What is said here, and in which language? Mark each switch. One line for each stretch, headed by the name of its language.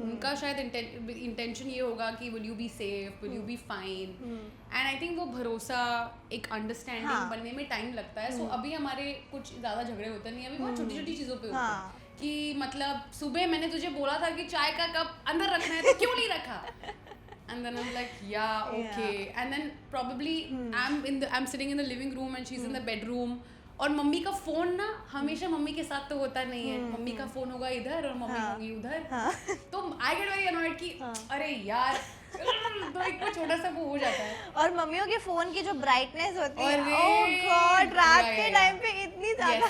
Hindi: उनका शायद इंटेंशन ये होगा कि
English: will you be safe, will you be fine,
Hindi: and I think वो भरोसा एक अंडरस्टैंडिंग बनने में टाइम लगता है. सो अभी हमारे कुछ ज़्यादा झगड़े होते नहीं, अभी बहुत छोटी छोटी चीज़ों पे होते हैं कि मतलब सुबह मैंने तुझे बोला था कि चाय का कप अंदर रखना है तो क्यों नहीं रखा?
English: And then I'm like, yeah, okay. And then probably I'm sitting in the living room and she's in the bedroom.
Hindi: और मम्मी का फोन ना हमेशा मम्मी के साथ तो होता नहीं है, मम्मी का फोन होगा इधर और मम्मी होगी उधर, तो
English: I get very annoyed
Hindi: कि अरे यार, तो एक वो छोटा सा वो हो जाता है। और मम्मियों के फोन की जो ब्राइटनेस होती है, अरे,
English: oh God, रात yeah,
Hindi: के
English: yeah,
Hindi: टाइम पे इतनी ज्यादा,